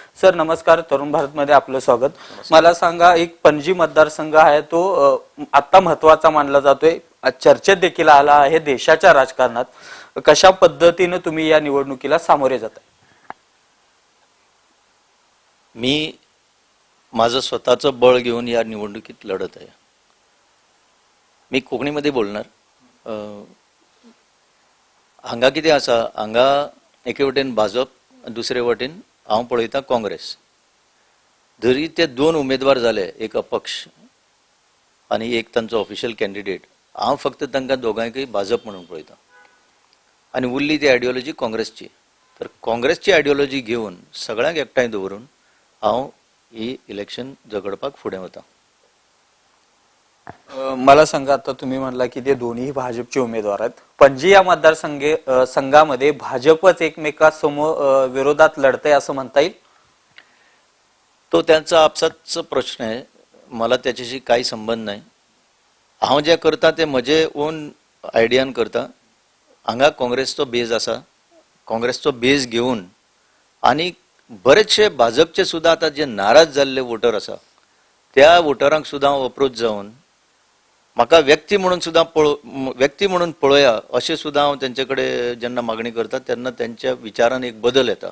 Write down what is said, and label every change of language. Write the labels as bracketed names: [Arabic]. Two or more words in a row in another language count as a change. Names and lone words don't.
[Marathi] सर नमस्कार, तरुण भारतमध्ये आपलं स्वागत. मला सांगा, एक पणजी मतदारसंघ आहे तो आता महत्वाचा मानला जातोय, चर्चेत देखील आला आहे देशाच्या राजकारणात. कशा पद्धतीनं तुम्ही या निवडणुकीला सामोरे जाताय? मी माझं स्वतःचं बळ घेऊन या निवडणुकीत लढत आहे. मी कोंकणीमध्ये बोलणार. [Konkani] हांगा कितें आसा, हांगा एके वटेन भाजप, दुसरे वटेन हांव पळयतां काँग्रेस. जरी ते 2 उमेदवार जाले, एक अपक्ष आणि एक तांचो [English] official candidate, [Konkani] हांव फक्त तांकां दोगांयकय भाजप म्हणून पळयतां आनी उरली ती आयडियोलॉजी काँग्रेसची. तर काँग्रेसची आयडियोलॉजी घेवन सगळ्यांक एकठांय दवरून हांव ही इलेक्शन झगडपाक फुडें वता. [Marathi] मला सांगा, आता तुम्ही म्हणला की ते दोन्ही भाजपचे उमेदवार आहेत. पणजी या मतदारसंघामध्ये भाजपच एकमेकांसमोर विरोधात लढतंय असं म्हणता येईल? तो त्यांचा आपसाचा प्रश्न आहे, मला त्याच्याशी काही संबंध नाही. [Konkani] हांव जे करता ते म्हजे [English] own idea [Konkani] करता. हांगा काँग्रेसचो बेज आसा, काँग्रेसचो बेज घेवन आनी बरेचशे भाजपचे सुद्धा आता जे नाराज जाल्ले वोटर आसा त्या वोटरांक सुद्धा अप्रोच जावन म्हाका व्यक्ती म्हणून पळया अशें सुद्धा हांव तेंचे कडेन जेन्ना मागणी करता तेन्ना त्यांच्या विचारान एक बदल येता.